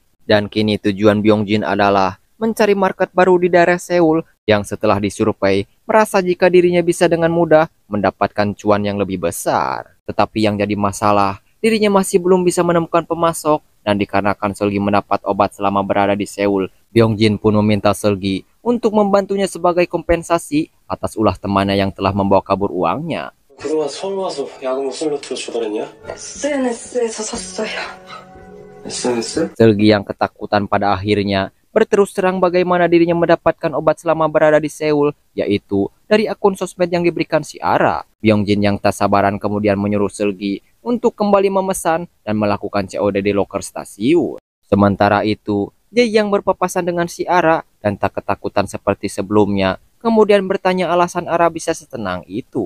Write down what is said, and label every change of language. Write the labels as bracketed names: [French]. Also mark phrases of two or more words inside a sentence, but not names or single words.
[Indonesian] Dan kini tujuan Byongjin adalah mencari market baru di daerah Seoul yang setelah disurvei merasa jika dirinya bisa dengan mudah mendapatkan cuan yang lebih besar. Tetapi yang jadi masalah, dirinya masih belum bisa menemukan pemasok dan dikarenakan Selgi mendapat obat selama berada di Seoul, Byongjin pun meminta Selgi untuk membantunya sebagai kompensasi atas ulah temannya yang telah membawa kabur uangnya. [Korean] 그동안 서울 와서 약은 무슨 루트로 주더랬냐? SNS에서 샀어요. SNS? [Indonesian] Selgi yang ketakutan pada akhirnya berterus terang bagaimana dirinya mendapatkan obat selama berada di Seoul, yaitu dari akun sosmed yang diberikan si Ara. Byongjin yang tak sabaran kemudian menyuruh Selgi untuk kembali memesan dan melakukan COD di loker stasiun. Sementara itu, Jae yang berpapasan dengan si Ara dan tak ketakutan seperti sebelumnya, kemudian bertanya alasan Ara bisa setenang itu.